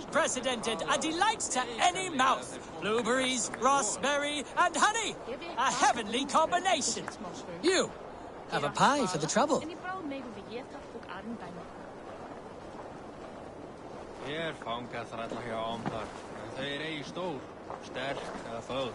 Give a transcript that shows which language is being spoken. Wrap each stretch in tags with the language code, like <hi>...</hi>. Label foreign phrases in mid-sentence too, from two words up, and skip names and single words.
<en>unprecedented, a delight to any mouth. Blueberries, raspberry, and honey. A heavenly combination. You have a pie for the trouble.</en> <is>Hér fanga þrælla hjá Ambar, en þau eigi stór, sterk eða fögur.</is>